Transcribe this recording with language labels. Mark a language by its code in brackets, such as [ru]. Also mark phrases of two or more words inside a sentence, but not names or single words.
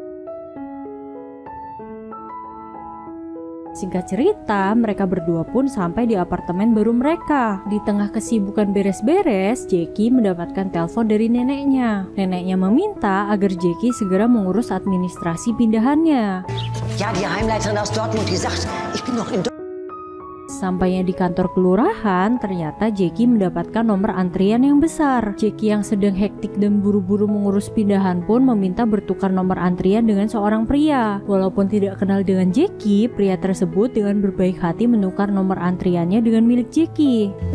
[id] Singkat cerita, mereka berdua pun sampai di apartemen baru mereka. Di tengah kesibukan beres-beres, Jackie mendapatkan telepon dari neneknya. Neneknya meminta agar Jackie segera mengurus administrasi pindahannya. [de] Ja, die Heimleiterin aus Dortmund, die sagt, ich bin noch in Dortmund. [id] Sampainya di kantor kelurahan, ternyata Jackie mendapatkan nomor antrian yang besar. Jackie yang sedang hektik dan buru-buru mengurus pindahan pun meminta bertukar nomor antrian dengan seorang pria. Walaupun tidak kenal dengan Jackie, pria tersebut dengan berbaik hati menukar nomor antriannya dengan milik Jackie.